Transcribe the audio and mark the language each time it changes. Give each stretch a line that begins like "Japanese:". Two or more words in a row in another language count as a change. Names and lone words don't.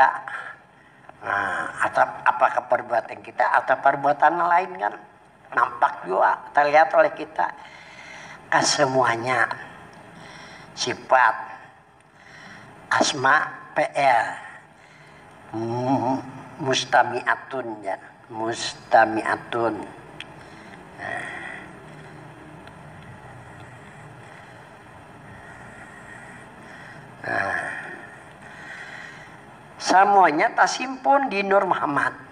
Indonesian: Nah, atau apakah perbuatan kita atau perbuatan lain kan nampak juga terlihat oleh kita. Semuanya sifat asma PL mustami'atun ya, mustami'atun. Nah, semuanya tersimpun di Nur Muhammad.